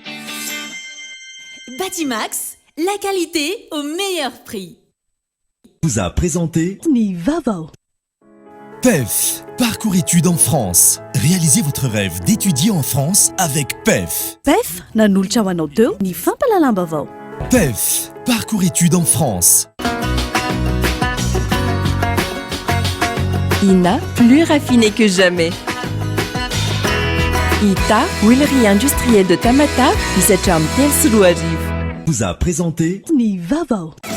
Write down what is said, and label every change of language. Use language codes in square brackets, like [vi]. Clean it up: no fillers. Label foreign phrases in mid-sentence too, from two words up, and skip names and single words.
[fr] Batimax, la qualité au meilleur prix. Vous a présenté Nivavo. PEF, parcours études en France. Réalisez votre rêve d'étudier en France avec PEF. [mg] PEF, nanolotra ho anao teo ny fampalalambavao. [fr] PEF, parcours études en France. INA, plus raffiné que jamais. ITA, huilerie industrielle de Tamata, Isacham Telsuruariv. Vous a présenté Nivavo.